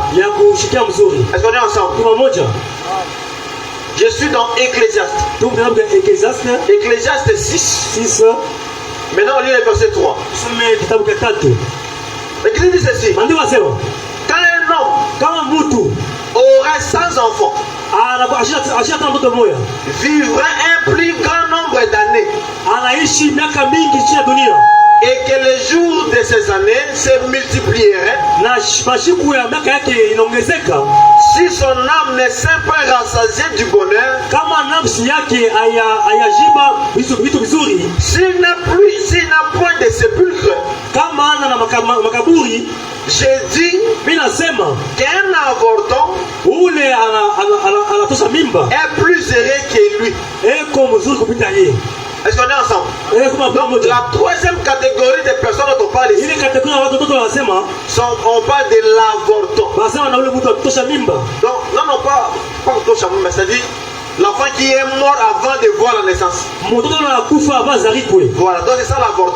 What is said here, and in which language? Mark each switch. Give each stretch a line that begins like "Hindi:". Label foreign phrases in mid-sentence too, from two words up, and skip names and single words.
French: Est-ce qu'on est ensemble? Je suis dans Ecclésiaste. Ecclésiaste 6. Maintenant on lit le verset 3. L'Écriture dit ceci. Quand un homme aurait 100 enfants,
Swahili: ashata mtoto mmoja
French: vivrait un plus grand nombre d'années,
Swahili: anaishi miaka mingi chini ya dunia,
French: et que les jours de ces années se multiplieraient,
Swahili: na mashiku ya miaka yake inaongezeka,
French: si son âme ne s'est pas rassasiée du bonheur,
Swahili: kama nafsi yake ayajiba vitu vizuri,
French: s'il n'a point de sépulcre,
Swahili: kama ana na makaburi,
French: j'ai dit qu'un avorton
Swahili: ule anatosha mimba
French: est plus heureux que lui.
Swahili: eko mzuri kupita yeye.
French: Est-ce qu'on est ensemble? Donc, la troisième catégorie de personnes dont on parle ici, on parle de l'avorton. Donc, non, pas
Swahili: Tosha Mimba,
French: c'est-à-dire l'enfant qui est mort avant de voir la naissance. Voilà, donc c'est ça l'avorton.